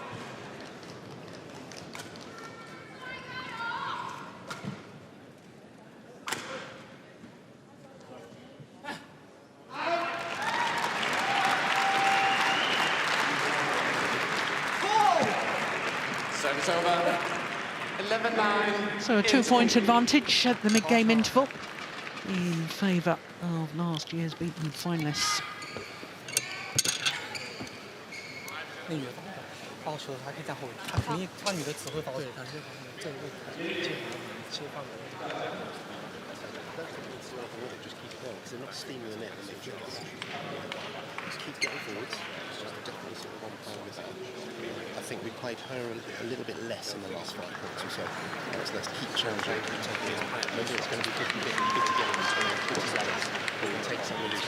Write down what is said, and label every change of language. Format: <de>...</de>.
<en>Service over. 11-9. So a 2-point advantage at the mid-game interval in favour of last year's beaten finalists.</en> <zh>那女的发球的，她可以站后卫，她肯定她女的只会发球。对，她是这个位置切换的。</zh> <en>Just keep it going because they're not steaming the net. Just keep getting forwards. It's just definitely sort of on par with that. I think we played her a little bit less in the last 5 points or so. So let's keep challenging, keep taking it. Maybe it's going to be 50-50 games or 50 games. We can take some of these.</en>